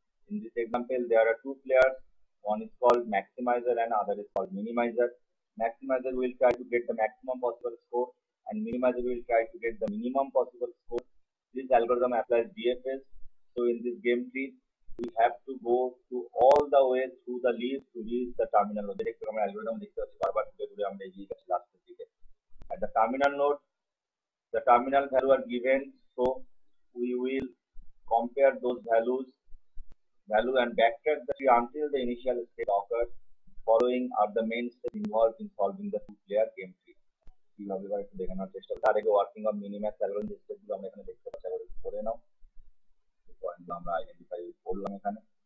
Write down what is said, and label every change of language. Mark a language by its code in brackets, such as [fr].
[en] In this example there are two players, one is called maximizer and other is called minimizer. Maximizer will try to get the maximum possible score and minimizer will try to get the minimum possible score. This algorithm applies DFS. So in this game tree we have to go to all the way through the leaf to reach the terminal node. [bn] দেখতে আমরা algorithm দেখতে পাচ্ছি বারবার ঘুরে ঘুরে আমরা এগিয়ে যাচ্ছি লাস্টের দিকে। [en] At the terminal node the terminal value are given, so we will compare those value and backtrack the tree until the initial state occurs. Following are the main steps involved in solving the two-player game tree. [bn] কিভাবে এবার একটু দেখে নেওয়ার চেষ্টা, তার আগে working of minimax algorithm যে স্টেপগুলো আমরা এখানে দেখতে পাচ্ছি আগে করে নাও। পয়েন্টগুলো আমরা আইডেন্টিফাই করলাম এখানে।